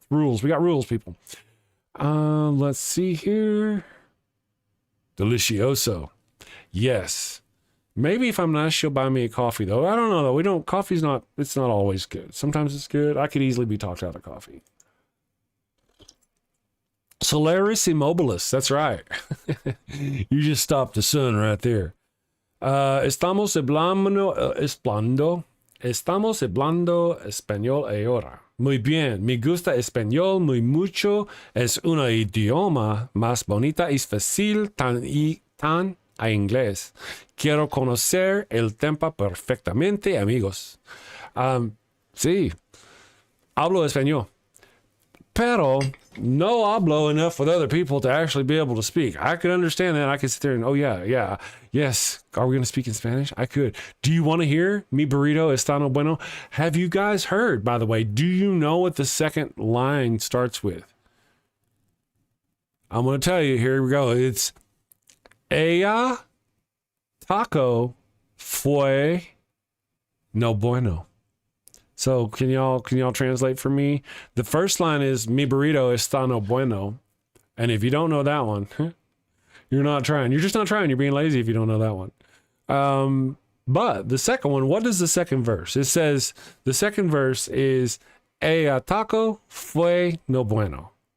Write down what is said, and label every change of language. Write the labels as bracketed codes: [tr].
[en] Rules. We got rules, people. Let's see here. Delicioso. Yes. Maybe if I'm nice, she'll buy me a coffee, though. I don't know, though. Coffee's not always good. Sometimes it's good. I could easily be talked out of coffee. Solaris Immobilis. That's right. You just stopped the sun right there. [es] Estamos hablando español ahora. Muy bien. Me gusta español muy mucho. Es un idioma más bonita y fácil tan a inglés. Quiero conocer el tema perfectamente, amigos. Sí, hablo español, pero no hablo [en] enough with other people to actually be able to speak. I could understand that. I could sit there and, yes. Are we going to speak in Spanish? I could. Do you want to hear [es] mi burrito está no bueno? [en] Have you guys heard, by the way, do you know what the second line starts with? I'm going to tell you. Here we go. It's [es] ella taco fue no bueno. [en] So can y'all translate for me? The first line is [es] mi burrito está no bueno. [en] And if you don't know that one, you're not trying. You're just not trying. You're being lazy if you don't know that one. But the second one, what is the second verse? It says the second verse is [es] ella taco fue no bueno.